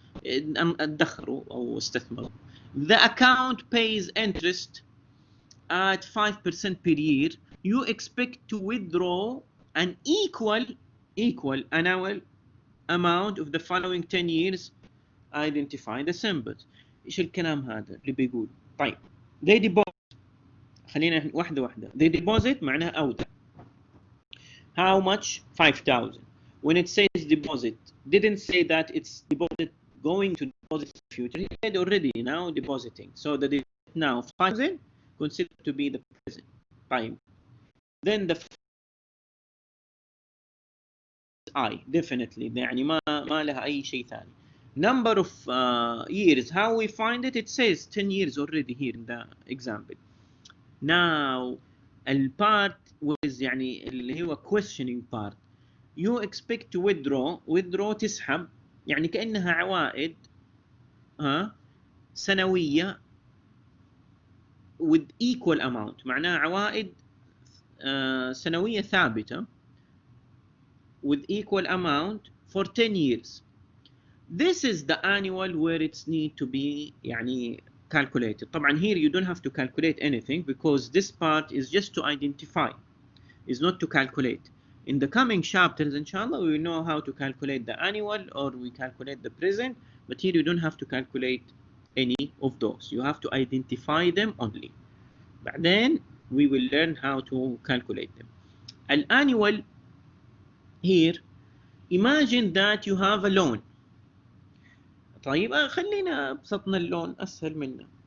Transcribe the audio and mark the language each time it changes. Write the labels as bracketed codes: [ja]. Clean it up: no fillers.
[ar] ادخروا أو استثمروا. [en] The account pays interest at 5% per year. You expect to withdraw an equal annual amount of the following 10 years. Identify the symbols. [ar] ايش الكلام هذا اللي بيقول؟ طيب [en] they deposit، [ar] خلينا واحدة واحدة. [en] they deposit [ar] معناها أودع. [en] How much? 5,000. When it says deposit, didn't say that it's deposit going to deposit in the future. It said already now depositing. So the deposit now 5,000 considered to be the present time. Then the I definitely [ar] يعني ما لها أي شيء ثاني. [en] Number of years, how we find it? It says 10 years already here in the example. Now البارت was يعني [ar] اللي هو [en] questioning part. You expect to withdraw [ar] تسحب يعني كأنها عوائد سنوية [en] with equal amount، [ar] معناها عوائد سنوية ثابتة [en] with equal amount for 10 years. This is the annual where it's need to be يعني calculated. [ar] طبعا [en] here you don't have to calculate anything because this part is just to identify, is not to calculate. In the coming chapters, inshallah, we will know how to calculate the annual or we calculate the present, but here you don't have to calculate any of those. You have to identify them only. [ar] بعدين [en] we will learn how to calculate them. An annual here, imagine that you have a loan. [ar] طيب خلينا ابسطنا اللون اسهل منه.